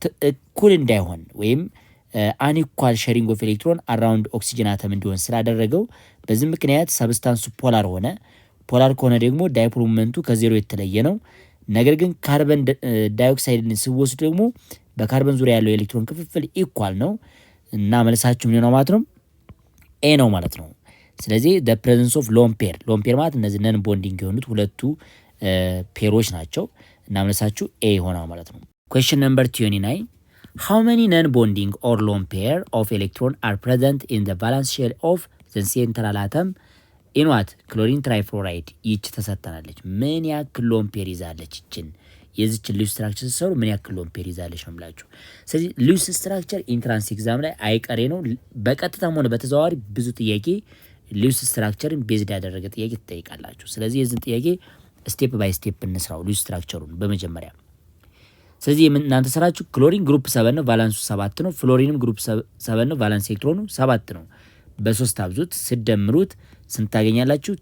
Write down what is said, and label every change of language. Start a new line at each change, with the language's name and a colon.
Amharic: እኩል እንዳይሆን ወይም
English: አንኢኳል ሼሪንግ ኦፍ ኤሌክትሮን አራውንድ ኦክሲጅን አተም
Amharic: እንዲሆን ስላደረገው በዚህ ምክንያት ሰብስታንሱ ፖላር ሆነ። ፖላር ከሆነ ደግሞ ዳይፖል ሞመንቱ ከዜሮ የተለየ ነው። ነገር ግን ካርበን ዳይኦክሳይድን ሲወስዱ ደግሞ በካርበን ዙሪያ ያለው የኤሌክትሮን ክፍፍል ኢኳል ነው እና መልሳችሁ ምን ነው ማለት ነው? ኤ ነው ማለት ነው። ስለዚህ
English: the presence of lone pair
Amharic: ማለት እነዚህ ነን ቦንዲንግ የሆኑት ሁለቱ ፔሮች ናቸው እና መልሳችሁ ኤ ይሆናል ማለት ነው።
English: question number 29 how many non-bonding or lone pair of electron are present in the valence shell of the central atom in what?
Amharic: chlorine trifluoride። ይህች ተሰጥተናለች። ምን ያክል ሎን ፔር ይዛለች? የዚችን ሉዝ ስትራክቸር ሰሩ ምን ያክል ሎን ፔር ይዛለች ነው የምላችሁ። ስለዚህ ሉዝ ስትራክቸር ኢንትራንስ ኤግዛም ላይ አይቀሬ ነው። በቀጥታም ሆነ በተዘዋዋሪ ብዙ ጥያቄ ሉዝ ስትራክቸርን ቤዝድ ያደረገ ጥያቄ ትጠይቃላችሁ። ስለዚህ የዚህን ጥያቄ ስቴፕ ባይ ስቴፕ እንስራው ሉዝ ስትራክቸሩን በመጀመሪያ። ስለዚህ እናንተ ስራችሁ ክሎሪን ግሩፕ 7 ነው፣ ቫላንሱ 7 ነው። ፍሎሪንም ግሩፕ 7 ነው፣ ቫላንስ ኤሌክትሮኑ 7 ነው። በ3 አብዙት ስደምሩት ስንት ታገኛላችሁ?